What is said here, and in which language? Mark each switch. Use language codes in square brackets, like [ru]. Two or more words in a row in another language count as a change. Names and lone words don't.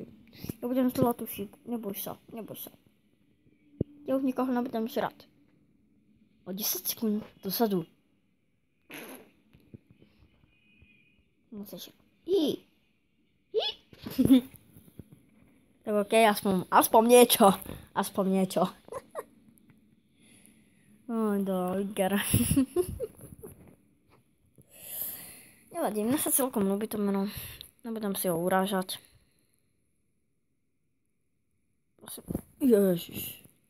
[cs] Já budem zlatušit, neboj se. Já už nikoho nebudem žrat. O 10 sekund dozadu. Musíš. Tak okej, [sk] aspoň niečo. Gara. Nevadí, mne sa celkom ľúbi to meno. Nebudem si ho urážať. Ježiš.